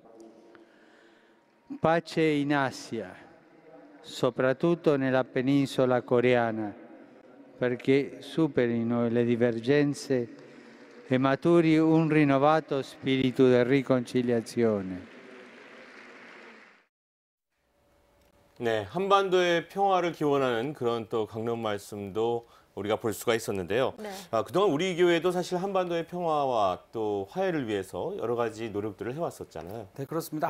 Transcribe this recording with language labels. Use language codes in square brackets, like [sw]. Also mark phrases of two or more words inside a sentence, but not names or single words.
[it] Pace in Asia, soprattutto nella penisola coreana, perché superino le divergenze e maturi un rinnovato spirito di riconciliazione. [ko] 네, 한반도의 평화를 기원하는 그런 또 강론 말씀도 우리가 볼 수가 있었는데요. 네. 그동안 우리 교회도 사실 한반도의 평화와 또 화해를 위해서 여러 가지 노력들을 해왔었잖아요. 네, 그렇습니다.